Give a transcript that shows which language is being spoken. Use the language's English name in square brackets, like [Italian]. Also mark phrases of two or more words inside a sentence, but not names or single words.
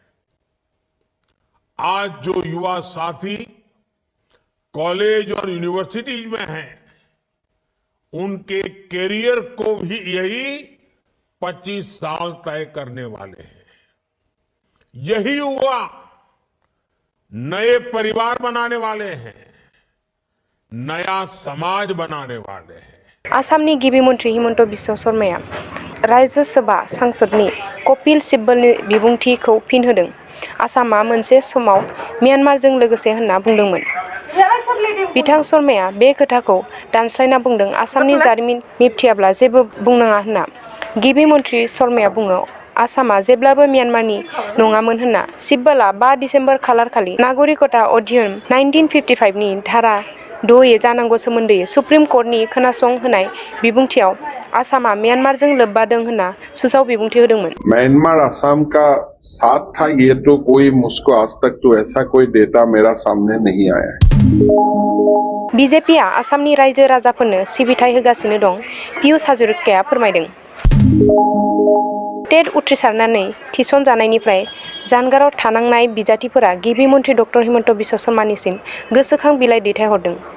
[Hindi] आज जो युवा साथी कॉलेज और यूनिवर्सिटीज में हैं, उनके कैरियर को भी यही 25 साल तय करने वाले हैं। यही युवा नए परिवार बनाने वाले हैं, नया समाज बनाने वाले हैं। [Bodo] आसामनि गिबि मन्थ्रि हिमन्त बिश्व शर्माया राज्य सभा सांसदनि कपिल सिब्बलनि बिबुंथिखौ फिन होदों। आसामा मोनसे समाव म्यानमारजों लोगोसे होनना बुंदोंमोन। बिथां शर्माया बे खोथाखौ दानस्लायना बुंदों आसामनि जारिमिन मिबथियाब्ला जेबो बुंनाङा होनना। गिबि मन्थ्रि शर्माया बुङो आसामा जेब्लाबो म्यानमारनि नङामोन होनना। सिब्बला 5 दिसेम्बर खालारखालि नागरिकता अधिनियम 1955 नि धारा 6 जानांगौ सोमोन्दै सुप्रिम कर्टनि खोनासं होनाय बिबुंथियाव आसामा म्यानमारजों लोब्बा दं होनना सुसाव बिबुंथि होदोंमोन। [Hindi] म्यांमार असम का साथ था, ये तो कोई मुझको आज तक तो ऐसा कोई डेटा मेरा सामने नहीं आया है। [Bodo] बिजेपिआ आसामनि रायजो राजाफोरनो सिबिथाय होगासिनो दं, पियुष हाजरिकाया फोरमायदों। टेट उथ्रिसारनानै थिसनजानायनिफ्राय जानगाराव थानांनाय बिजाथिफोरा गिबि मन्थ्रि डक्टर हिमन्त बिश्व शर्मानिसिम गोसोखां बिलाइ दैथायहरदों।